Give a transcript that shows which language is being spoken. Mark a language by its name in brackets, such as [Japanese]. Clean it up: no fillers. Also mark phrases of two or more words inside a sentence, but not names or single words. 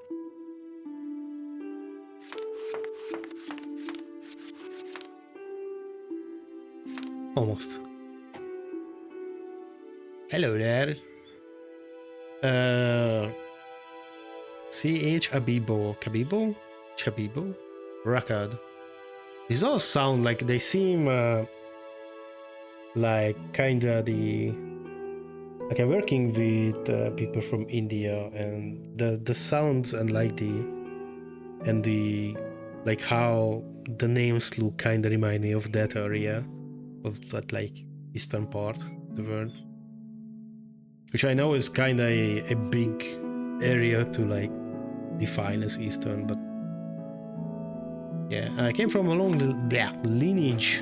[English] Almost. Hello there. CH Abibo. Kabibo? Chabibo? Rakad. These all sound like they seem like kinda the like I'm working with people from India, and the sounds and like the like how the names look kinda remind me of that area of that like eastern part of the world, which I know is kinda a big area to like define as eastern, but yeah, I came from a long lineage.